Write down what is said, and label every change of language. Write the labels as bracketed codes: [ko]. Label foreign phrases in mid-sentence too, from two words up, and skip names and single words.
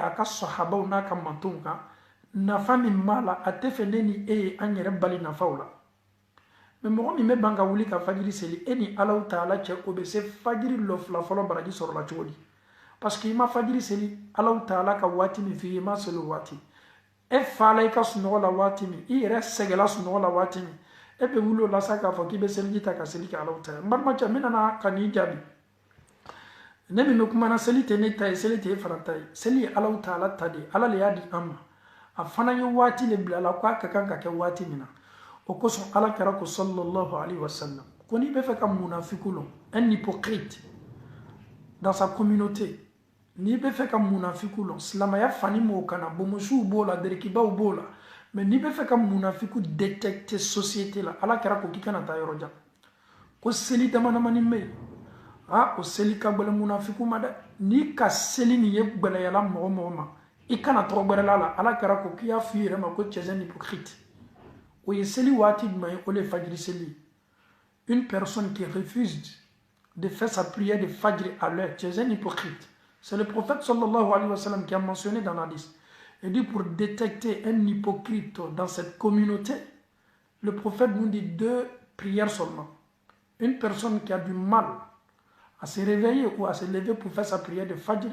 [bm] a ka sahabaw n'a ka mantonw kan nafa min b'a la a tɛ fɛ ne ni e ye an yɛrɛ bali nafaw la mais mɔgɔ min bɛ ban ka wuli ka fajiri seli e ni [ar] الله تعالى [bm] cɛ o bɛ se fajiri lɔfila fɔlɔ baraji sɔrɔla cogo di parce que i ma fajiri seli [ar] الله تعالى [bm] ka waati min f'i ye i ma seli o waati e fala i ka sunɔgɔ la waati min i yɛrɛ sɛgɛla sunɔgɔ la waati min e bɛ wuli o la sa k'a fɔ k'i bɛ seliji ta ka seli kɛ [ar] الله تعالى [bm] n balima cɛ n bɛna ka n'i jaabi ne min bɛ kuma na seli tɛ ne ta ye seli tɛ e fana ta ye seli ye [ar] الله تعالى [bm] ta de ye ala le y'a di an ma a fana ye waati le bila la k'a ka kan ka kɛ waati min na o kosɔn ala kɛra ko [ar] صلى الله عليه وسلم [bm] ko n'i bɛ fɛ ka munafiku lɔn [fr] un hypocrite dans sa communauté [bm] n'i bɛ fɛ ka munafiku lɔn silamɛya fani m'o kana bomusuw b'o la derikibaw b'o la mais n'i bɛ fɛ ka munafiku détecter société la ala kɛra ko k'i kana taa yɔrɔ jan ko seli damadamani bɛ yen o seli ka gɛlɛn munafiku ma dɛ n'i ka seli nin ye gbɛlɛyala mɔgɔ mɔgɔ ma i kana tɔgɔ gbɛrɛla la ala kɛra ko k'i y'a f'i yɛrɛ ma ko [fr] tu es un hypocrite [bm] o ye seli waati jumɛn ye o de ye fajiri seli [fr] une personne qui refuse de faire sa prière de fajr à l'heure tu es un hypocrite c'est le prophète [ar] صلى الله عليه وسلم [fr] qui a mentionné dans l'hadith et dit pour détecter un hypocrite dans cette communauté le prophète nous dit 2 prières seulement une personne qui a du mal à se réveiller ou à se lever pour faire sa prière de fajr